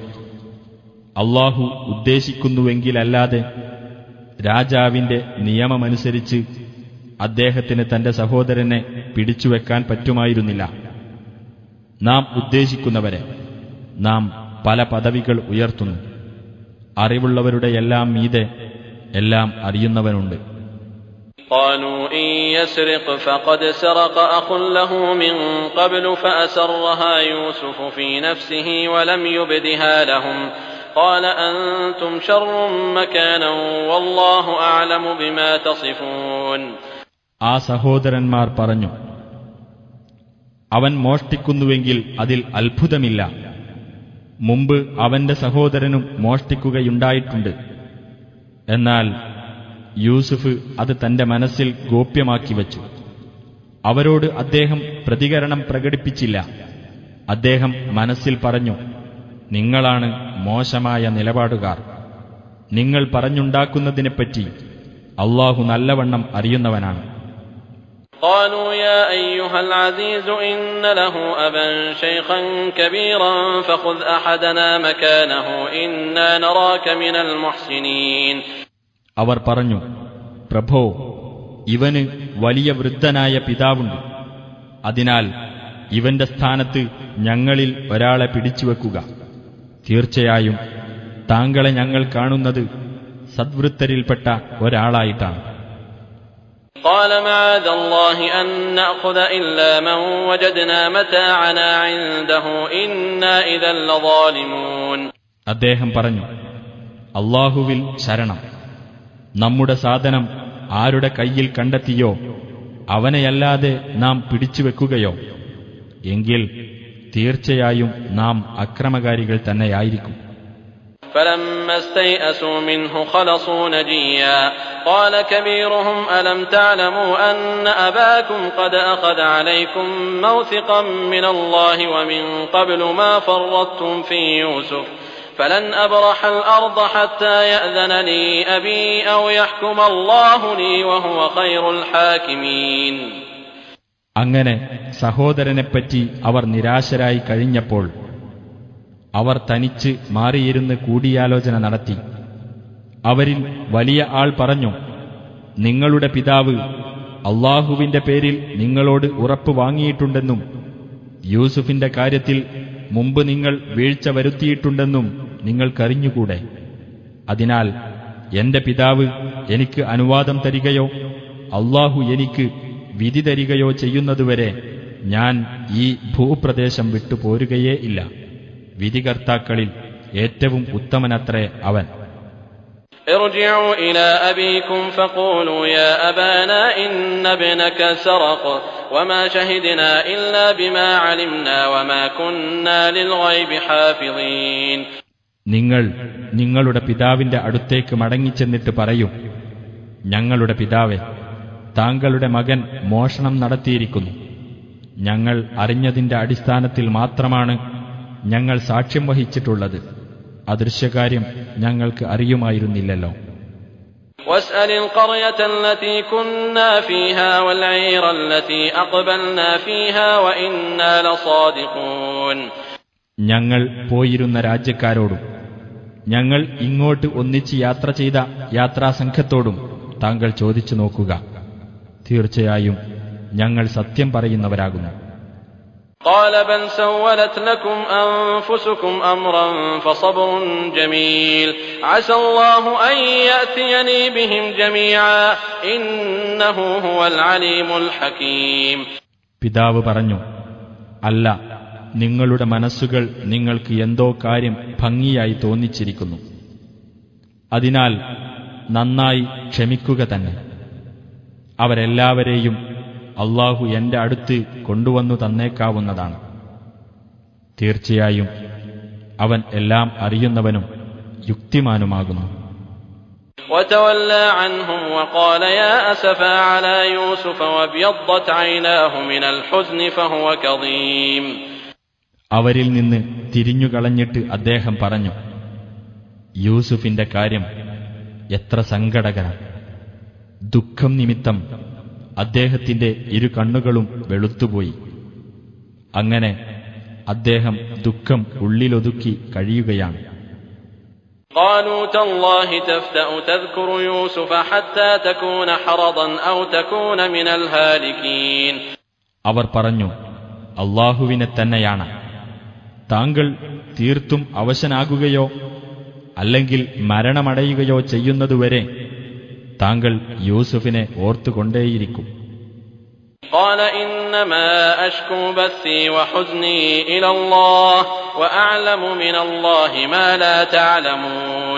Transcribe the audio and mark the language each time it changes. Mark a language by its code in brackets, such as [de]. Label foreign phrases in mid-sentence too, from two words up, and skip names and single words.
[ml] അല്ലാഹു ഉദ്ദേശിക്കുന്നുവെങ്കിലല്ലാതെ രാജാവിന്റെ നിയമമനുസരിച്ച് അദ്ദേഹത്തിന് തന്റെ സഹോദരനെ പിടിച്ചുവെക്കാൻ പറ്റുമായിരുന്നില്ല. നാം ഉദ്ദേശിക്കുന്നവരെ നാം പല പദവികൾ ഉയർത്തുന്നു. അറിവുള്ളവരുടെ എല്ലാം മീതെ എല്ലാം അറിയുന്നവനുണ്ട്. [ar] قالوا إن يسرق فقد سرق أخ له من قبل فأسرها يوسف في نفسه ولم يبدها لهم قال أنتم شر مكانا والله أعلم بما تصفون. [ml] ആ സഹോദരന്മാർ പറഞ്ഞു, അവൻ മോഷ്ടിക്കുന്നുവെങ്കിൽ അതിൽ അത്ഭുതമില്ല. മുമ്പ് അവന്റെ സഹോദരനും മോഷ്ടിക്കുകയുണ്ടായിട്ടുണ്ട്. എന്നാൽ യൂസുഫ് അത് തന്റെ മനസ്സിൽ ഗോപ്യമാക്കി വച്ചു. അവരോട് അദ്ദേഹം പ്രതികരണം പ്രകടിപ്പിച്ചില്ല. അദ്ദേഹം മനസ്സിൽ പറഞ്ഞു, നിങ്ങളാണ് മോശമായ നിലപാടുകാർ. നിങ്ങൾ പറഞ്ഞുണ്ടാക്കുന്നതിനെപ്പറ്റി അല്ലാഹു നല്ലവണ്ണം അറിയുന്നവനാണ്. [ar] قالوا يا أيها العزيز إن له أبا شيخا كبيرا فخذ أحدنا مكانه إنا نراك من المحسنين. [ml] അവർ പറഞ്ഞു, പ്രഭോ, ഇവന് വലിയ വൃദ്ധനായ പിതാവുണ്ട്. അതിനാൽ ഇവന്റെ സ്ഥാനത്ത് ഞങ്ങളിൽ ഒരാളെ പിടിച്ചുവെക്കുക. തീർച്ചയായും താങ്കളെ ഞങ്ങൾ കാണുന്നത് സദ്വൃത്തരിൽപ്പെട്ട ഒരാളായിട്ടാണ്. [ar] قال معاذ الله أن نأخذ إلا من وجدنا متاعنا عنده إنا إذا لظالمون. [ml] അദ്ദേഹം പറഞ്ഞു, അല്ലാഹുവിൽ ശരണം. നമ്മുടെ സാധനം ആരുടെ കയ്യിൽ കണ്ടെത്തിയോ അവനെയല്ലാതെ നാം പിടിച്ചുവെക്കുകയോ എങ്കിൽ തീർച്ചയായും നാം അക്രമകാരികൾ തന്നെയായിരിക്കും. [ar] فلما استيئسوا منه خلصوا نجيا قال كبيرهم ألم تعلموا أن أباكم قد أخذ عليكم موثقا من الله ومن قبل ما فرطتم في يوسف فلن أبرح الأرض حتى يأذن لي أبي أو يحكم الله لي وهو خير الحاكمين. [ml] അങ്ങനെ സഹോദരനെപ്പറ്റി അവർ നിരാശരായി കഴിഞ്ഞപ്പോൾ അവർ തനിച്ച് മാറിയിരുന്ന് കൂടിയാലോചന നടത്തി. അവരിൽ വലിയ ആൾ പറഞ്ഞു, നിങ്ങളുടെ പിതാവ് അല്ലാഹുവിന്റെ പേരിൽ നിങ്ങളോട് ഉറപ്പ് വാങ്ങിയിട്ടുണ്ടെന്നും യൂസുഫിന്റെ കാര്യത്തിൽ മുമ്പ് നിങ്ങൾ വീഴ്ച വരുത്തിയിട്ടുണ്ടെന്നും നിങ്ങൾക്കറിഞ്ഞുകൂടെ. അതിനാൽ എന്റെ പിതാവ് എനിക്ക് അനുവാദം തരികയോ അല്ലാഹു എനിക്ക് വിധി തരികയോ ചെയ്യുന്നതുവരെ ഞാൻ ഈ ഭൂപ്രദേശം വിട്ടുപോരുകയേ ഇല്ല. വിധികർത്താക്കളിൽ ഏറ്റവും ഉത്തമനത്രേ അവൻ. [ar] ارجعوا إلى أبيكم فقولوا يا أبانا إن ابنك سرق وما شهدنا إلا بما علمنا وما كنا للغيب حافظين. [ml] നിങ്ങൾ നിങ്ങളുടെ പിതാവിന്റെ അടുത്തേക്ക് മടങ്ങിച്ചെന്നിട്ട് പറയും, ഞങ്ങളുടെ പിതാവേ, താങ്കളുടെ മകൻ മോഷണം നടത്തിയിരിക്കുന്നു. ഞങ്ങൾ അറിഞ്ഞതിന്റെ അടിസ്ഥാനത്തിൽ മാത്രമാണ് ഞങ്ങൾ സാക്ഷ്യം വഹിച്ചിട്ടുള്ളത്. അദൃശ്യകാര്യം ഞങ്ങൾക്ക് അറിയുമായിരുന്നില്ലല്ലോ. [ar] واسأل القرية التي كنا فيها والعير التي أقبلنا فيها وإنا لصادقون. [ml] ഞങ്ങൾ പോയിരുന്ന രാജ്യക്കാരോടും ഞങ്ങൾ ഇങ്ങോട്ട് ഒന്നിച്ച് യാത്ര ചെയ്ത യാത്രാസംഘത്തോടും താങ്കൾ ചോദിച്ചു നോക്കുക. തീർച്ചയായും ഞങ്ങൾ സത്യം പറയുന്നവരാകുന്നു. [ar] قال بل سولت لكم أنفسكم أمرا فصبر جميل عسى الله أن يأتيني بهم جميعا إنه هو العليم الحكيم. [ml] പിതാവ് പറഞ്ഞു, അല്ല, നിങ്ങളുടെ മനസ്സുകൾ നിങ്ങൾക്ക് എന്തോ കാര്യം ഭംഗിയായി തോന്നിച്ചിരിക്കുന്നു. അതിനാൽ നന്നായി ക്ഷമിക്കുക തന്നെ. അവരെല്ലാവരെയും അല്ലാഹു എന്റെ അടുത്ത് കൊണ്ടുവന്നു തന്നേക്കാവുന്നതാണ്. തീർച്ചയായും അവൻ എല്ലാം അറിയുന്നവനും യുക്തിമാനുമാകുന്നു. [ar] وتولى عنهم وقال يا أسفا على يوسف وابيضت عيناه من الحزن فهو كظيم. [ml] അവരിൽ നിന്ന് തിരിഞ്ഞുകളഞ്ഞിട്ട് അദ്ദേഹം പറഞ്ഞു, യൂസുഫിന്റെ കാര്യം എത്ര സങ്കടകരം. ദുഃഖം നിമിത്തം അദ്ദേഹത്തിന്റെ ഇരു കണ്ണുകളും വെളുത്തുപോയി. അങ്ങനെ അദ്ദേഹം ദുഃഖം ഉള്ളിലൊതുക്കി കഴിയുകയാണ്. [ar] قالوا تالله تفتأ تذكر يوسف حتى تكون حرضا أو تكون من الهالكين. [ml] അവർ പറഞ്ഞു, അല്ലാഹുവിനെ തന്നെയാണ്. താങ്കൾ തീർത്തും അവശനാകുകയോ അല്ലെങ്കിൽ മരണമടയുകയോ ചെയ്യുന്നതുവരെ താങ്കൾ യൂസുഫിനെ ഓർത്തുകൊണ്ടേയിരിക്കും. [ar] قال إنما أشكو بثي وحزني إلى الله وأعلم من الله ما لا تعلمون.